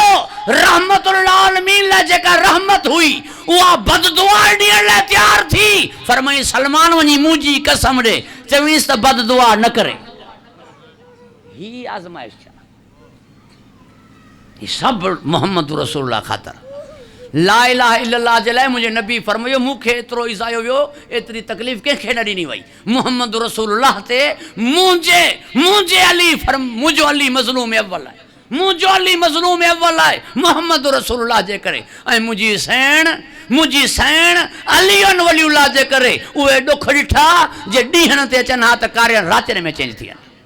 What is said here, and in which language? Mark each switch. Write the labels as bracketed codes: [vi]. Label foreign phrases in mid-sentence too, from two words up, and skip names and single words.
[ar] رحمة العالمين [sd] लाइ जेका रहमत हुई उहा बददुआ ॾियण लाइ तयार थी। फरमाई सलमान वञी मुंहिंजी कसम ॾे, चवींसि त बददुआ न करे। ही आज़माइश छा? ही सभु [ar] محمد رسول الله [sd] ख़ातिर। [ar] لا إله إلا الله [sd] जे लाइ मुंहिंजे नबी फरमायो मूंखे एतिरो इज़ायो वियो, एतिरी तकलीफ़ कंहिंखे न ॾिनी वई। [ar] محمد رسول الله [sd] ते मुंहिंजे अली मुंहिंजो अली मज़लूम अव्वल आहे, मुंहिंजो अली मज़लूम अव्वल आहे [ar] محمد رسول الله [sd] जे करे। ऐं मुंहिंजी सैण [ar] علي ولي الله [sd] जे करे उहे ॾुख ॾिठा जे ॾींहं ते अचनि हा त कार्य रातिनि में चेंज थी वञनि।